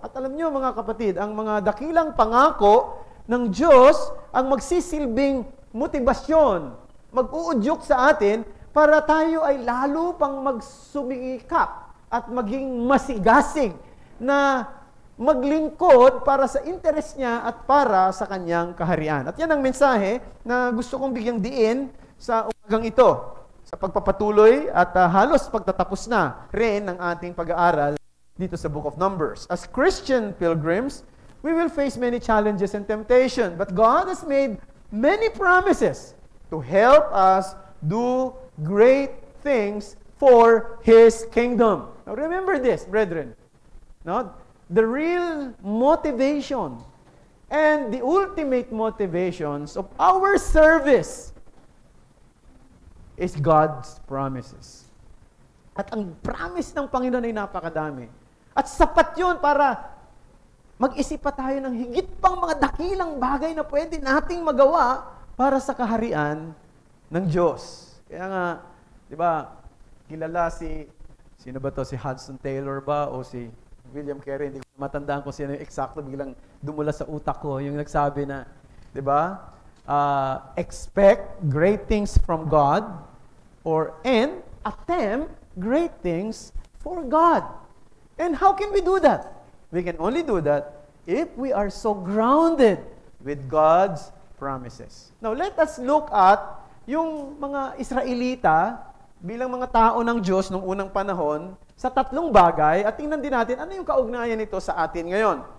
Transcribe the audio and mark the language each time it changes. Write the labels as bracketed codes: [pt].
[tl] At alam nyo mga kapatid, ang mga dakilang pangako ng Diyos ang magsisilbing motibasyon, mag-uudyok sa atin para tayo ay lalo pang magsumikap at maging masigasig na maglingkod para sa interes niya at para sa kanyang kaharian. At yan ang mensahe na gusto kong bigyang diin sa umagang ito, sa pagpapatuloy at halos pagtatapos na rin ng ating pag-aaral dito sa Book of Numbers. [en] As Christian pilgrims, we will face many challenges and temptation, but God has made many promises to help us do great things for His kingdom. Now remember this, brethren. No? The real motivation and the ultimate motivations of our service is God's promises. [tl] At ang promise ng Panginoon ay napakadami. At sapat yun para mag-isip pa tayo ng higit pang mga dakilang bagay na pwede nating magawa para sa kaharian ng Diyos. Kaya nga, di ba, kilala sino ba to? Si Hudson Taylor ba? O si William Carey? Hindi ko matandaan kung sino yung eksakto. Biglang dumula sa utak ko. Yung nagsabi na, di ba? [en] Expect great things from God and attempt great things for God. And how can we do that? We can only do that if we are so grounded with God's promises. Now, let us look at [tl] yung mga Israelita bilang mga tao ng Diyos noong unang panahon sa tatlong bagay at tingnan din natin ano yung kaugnayan nito sa atin ngayon.